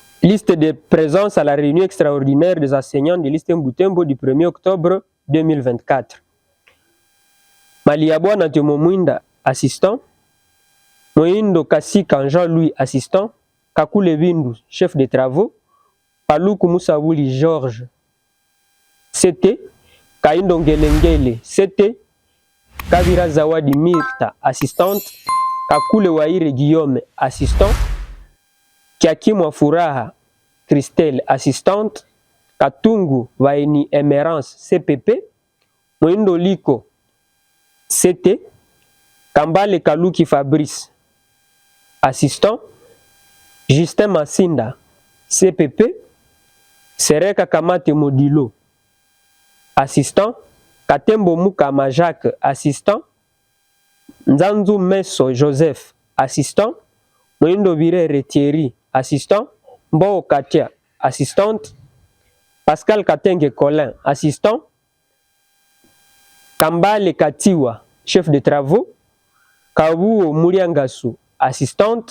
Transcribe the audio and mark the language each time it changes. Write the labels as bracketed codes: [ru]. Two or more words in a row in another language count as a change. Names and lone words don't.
[fr] Liste de présence à la réunion extraordinaire des enseignants de l'Istem Butembo du 1er octobre 2024. Maliabwana Temo Mwinda, assistant. Moindo Kasika Jean-Louis, assistant. Kakule Bindu, chef de travaux. Paluku Moussaouli Georges, CT. Kaindo Ngelengele, CT. Kavira Zawadi Mirta, assistante. Kakule Waire Guillaume, assistant. Kiakimwa Furaha Christelle, assistante. Katungu Vaini Emerance, CPP. Moindo Liko, CT. Kambale Kaluki Fabrice, assistant. Justin Massinda, CPP. Sereka Kamate Modilo, assistant. Katembo Mukama Jacques, assistant. Nzanzu Meso Joseph, assistant. Moindo Birere Thierry, assistant. Mbo Katia, assistante. Pascal Katenge Colin, assistant. Kambale Katiwa, chef de travaux. Kabuo Muriangasu, assistante.